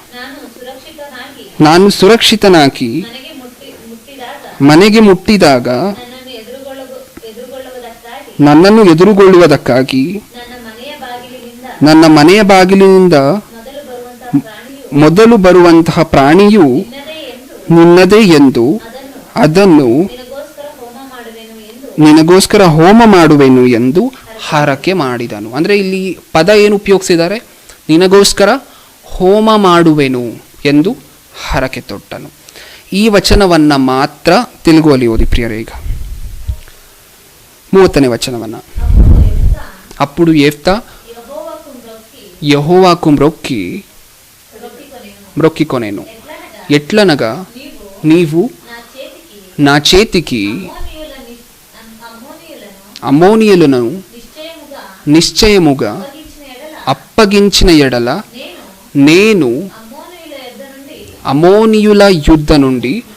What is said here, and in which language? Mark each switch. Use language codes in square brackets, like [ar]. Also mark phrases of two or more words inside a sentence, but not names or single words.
[kn] ನಾನು ಸುರಕ್ಷಿತನಾಗಿ ಮನೆಗೆ ಮುಟ್ಟಿದಾಗ ನನ್ನನ್ನು ಎದುರುಗೊಳ್ಳುವುದಕ್ಕಾಗಿ ನನ್ನ ಮನೆಯ ಬಾಗಿಲಿನಿಂದ ಮೊದಲು ಬರುವಂತಹ ಪ್ರಾಣಿಯು ನಿನ್ನದೇ ಎಂದು ಅದನ್ನು ನಿನಗೋಸ್ಕರ ಹೋಮ ಮಾಡುವೆನು ಎಂದು ಹರಕೆ ಮಾಡಿದನು. ಅಂದರೆ ಇಲ್ಲಿ ಪದ ಏನು ಉಪಯೋಗಿಸಿದ್ದಾರೆ? ನಿನಗೋಸ್ಕರ ಹೋಮ ಮಾಡುವೆನು ಎಂದು ಹರಕೆ ತೊಟ್ಟನು. ಈ ವಚನವನ್ನು ಮಾತ್ರ ತೆಲುಗುವಲ್ಲಿ ಓದಿ ಪ್ರಿಯರೇ. ಈಗ 30ನೇ ವಚನವನ್ನು. [te] అప్పుడు యెఫ్తా యెహోవాకు మ్రొక్కికొనెను, ఎట్లనగా నీవు నా చేతికి అమ్మోనియులను నిశ్చయముగా అప్పగించిన ఎడల నేను అమ్మోనియుల యుద్ధ నుండి